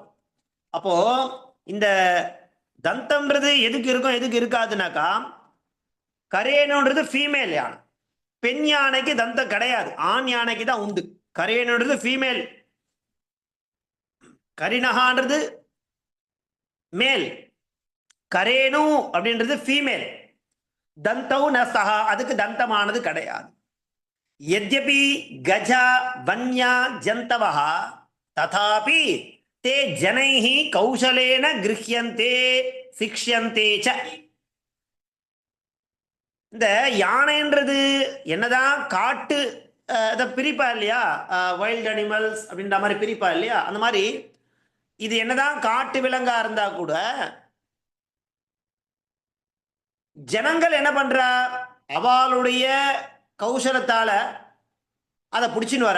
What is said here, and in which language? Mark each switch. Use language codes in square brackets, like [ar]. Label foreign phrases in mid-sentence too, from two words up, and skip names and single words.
[ta] அப்போ இந்த தந்தம்ன்றது எதுக்கு இருக்கும் எதுக்கு இருக்காதுனாக்கா, கரேனுன்றது ஃபீமேல் யானை, பெண் யானைக்கு தந்தம் கிடையாது, ஆண் யானைக்கு தான் உண்டு. கரேனுன்றது ஃபீமேல், கரிணகான்றது மேல், கரேனு அப்படின்றது ஃபீமேல். [sa] दन्तौ नस्तः, அதுக்கு தந்தமானது கிடையாது. यद्यपि गजा वन्या जंतवः तथापि ते जनैः कौशलेन गृह्यन्ते शिक्ष्यन्ते च. [ta] இந்த யானைன்றது என்னதான் காட்டு அதை பிரிப்பா இல்லையா, [en] wild animals [ta] அப்படின்ற மாதிரி பிரிப்பா இல்லையா, அந்த மாதிரி இது என்னதான் காட்டு விலங்கா இருந்தா கூட ஜனங்கள் என்ன பண்றா, அவளுடைய கௌசலத்தால அதை பிடிச்சின்னு வரா.